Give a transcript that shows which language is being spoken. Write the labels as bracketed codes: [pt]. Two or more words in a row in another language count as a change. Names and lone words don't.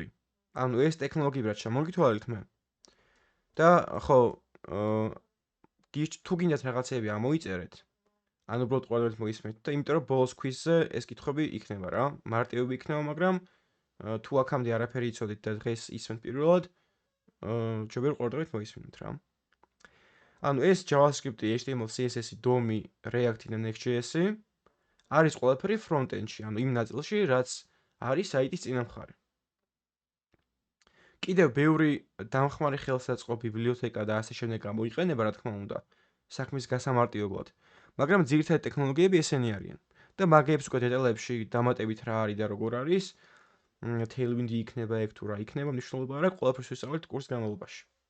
[ka] ანუ ეს ტექნოლოგიები რაც შემოგითვალეთ მე. და ხო, თუ გინდათ რაღაცეები ამოიწერეთ, ანუ უბრალოდ ყველგან მოისმენთ და იმიტომ რომ ბოლოს კვიზზე ეს კითხვები იქნება რა, მარტივები იქნება, მაგრამ თუ აქამდე არაფერი იცოდით და დღეს ისმენთ პირველად, ჯობია რომ ყოველდღე მოისმინოთ რა. ანუ ეს JavaScript, HTML, CSS, DOM, React და Next.js არის ყველაფერი front-end-ში, ანუ იმ ნაწილში, რაც არის საიტის წინა მხარე. კიდევ ბევრი დამხმარე ხელსაწყო ბიბლიოთეკა და ასე შემდეგ გამოიყენება, რა თქმა უნდა, საქმის გასამარტივებლად, მაგრამ ძირითადი ტექნოლოგიები ესენი არიან. და მაგეებს უკვე დეტალებში დამატებით რა არის და როგორ არის, Tailwind იქნება ეგ თუ რა იქნება, მნიშვნელობა არ აქვს, ყველაფერს ვისწავლეთ კურსის განმავლობაში.